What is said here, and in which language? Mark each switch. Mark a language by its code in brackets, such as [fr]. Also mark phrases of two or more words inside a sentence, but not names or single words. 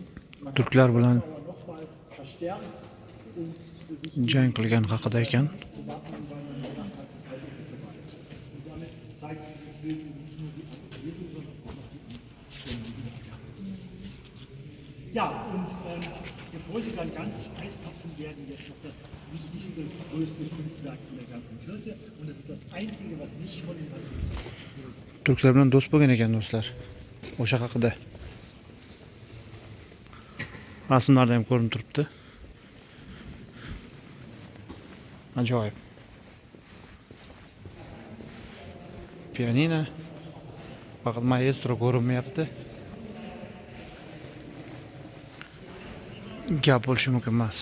[de] Man hat [uz] Turklar bilan [de] das aber nochmal verstärkt und für sich [uz] jang qilgan haqida ekan. [de] zu wappnen, weil man gesagt hat, heute ist es soweit. Und damit zeigt dieses Bild nicht nur die Angst Jesu, sondern auch noch die Angst der Wiederkehr. Ja, und bevor Sie dann ganz eiszapfen werden, jetzt noch das wichtigste, größte Kunstwerk in der ganzen Kirche. Und es ist das einzige, was nicht von den Patriziern ist. [uz] Turklar bilan do'st bo'lgan ekan do'stlar. O'sha haqida rasmlarda ham ko'rinib turibdi. Ajoyib. Pianino. Faqat maestro ko'rinmayapti. Gap bo'lishi mumkin emas.